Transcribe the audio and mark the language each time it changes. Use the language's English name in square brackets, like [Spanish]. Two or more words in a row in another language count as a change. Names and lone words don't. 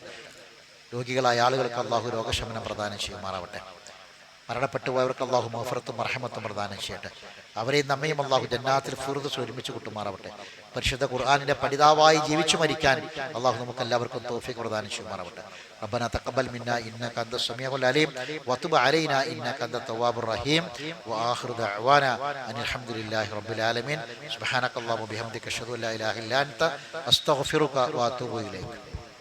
[Malayalam] രോഗികളായ ആളുകൾക്ക് അള്ളാഹു രോഗശമനം പ്രദാനം ചെയ്യുമാറാവട്ടെ. മരണപ്പെട്ടു പോയവർക്ക് അള്ളാഹു മഗ്ഫിറത്തും റഹ്മത്തും പ്രദാനം ചെയ്യട്ടെ. അവരെയും നമ്മയും അള്ളാഹു ജന്നാത്തിൽ ഫിർദൗസ് ഒരുമിച്ച് കൂട്ടുമാറാവട്ടെ. പരിശുദ്ധ ഖുർആനിന്റെ പഠിതാവായി ജീവിച്ചു മരിക്കാൻ അള്ളാഹു നമുക്ക് എല്ലാവർക്കും തൗഫീഖ് പ്രദാനം ചെയ്യുമാറാവട്ടെ. [Arabic] ربنا تقبل منا إنك أنت السميع العليم وتب علينا إنك أنت التواب الرحيم وآخر دعوانا أن الحمد لله رب العالمين. سبحانك اللهم وبحمدك أشهد أن لا إله إلا أنت أستغفرك وأتوب إليك.